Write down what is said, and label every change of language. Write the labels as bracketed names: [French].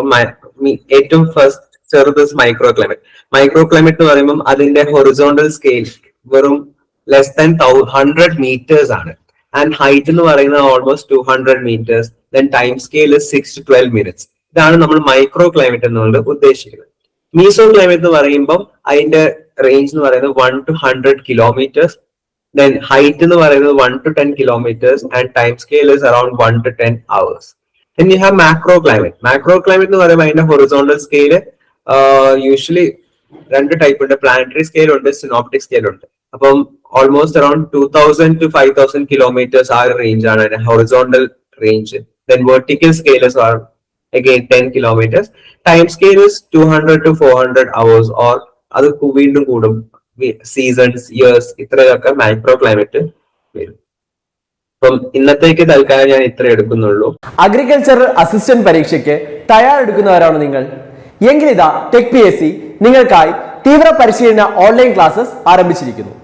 [Malayalam] അപ്പൊ ഏറ്റവും ഫസ്റ്റ് ചെറുത് മൈക്രോ ക്ലൈമറ്റ്. മൈക്രോ ക്ലൈമറ്റ് എന്ന് പറയുമ്പോൾ അതിന്റെ ഹൊറിസോണ്ടൽ സ്കെയിൽ വെറും ലെസ് ദാൻ 100 meters ആണ്. ആൻഡ് ഹൈറ്റ് എന്ന് പറയുന്നത് almost 200 meters. Then time scale 6 to 12 minutes. ഇതാണ് നമ്മൾ മൈക്രോ ക്ലൈമറ്റ് എന്നുകൊണ്ട് ഉദ്ദേശിക്കുന്നത്. മീസോ ക്ലൈമറ്റ് എന്ന് പറയുമ്പോൾ അതിന്റെ റേഞ്ച് എന്ന് പറയുന്നത് 1 to 100 kilometers. [English] Then height [Malayalam] എന്ന് പറയുന്നത് [English] 1 to 10 kilometers and time scale is around 1 to 10 hours. Then you have macro climate. [Malayalam] Macro climate എന്ന് പറയുമ്പോൾ അതിന്റെ ഹൊറിസോണ്ടൽ സ്കെയില് യൂഷ്വലി 2 ടൈപ്പ് ഉണ്ട്. പ്ലാനറ്ററി സ്കെയിൽ ഉണ്ട്, സിനോപ്റ്റിക് സ്കെയിൽ ഉണ്ട്. അപ്പം ഓൾമോസ്റ്റ് അറൌണ്ട് 2000 to 5000 kilometers ആ ഒരു റേഞ്ച് ആണ് അതിന്റെ horizontal range. [English] Then vertical scale is again 10 kilometers. Time scale is 200 to 400 hours or [Malayalam] അത് വീണ്ടും കൂടും. സീസൺസ്, ഇയേഴ്സ് ഇത്രയൊക്കെ മൈക്രോ ക്ലൈമറ്റ് വരും. അപ്പം ഇന്നത്തേക്ക് തൽക്കാലം ഞാൻ ഇത്ര എടുക്കുന്നുള്ളൂ. അഗ്രികൾച്ചറൽ അസിസ്റ്റന്റ് പരീക്ഷയ്ക്ക് തയ്യാറെടുക്കുന്നവരാണ് നിങ്ങൾ എങ്കിലിതാ ടെക് PSC നിങ്ങൾക്കായി തീവ്ര പരിശീലന ഓൺലൈൻ ക്ലാസ്സസ് ആരംഭിച്ചിരിക്കുന്നു.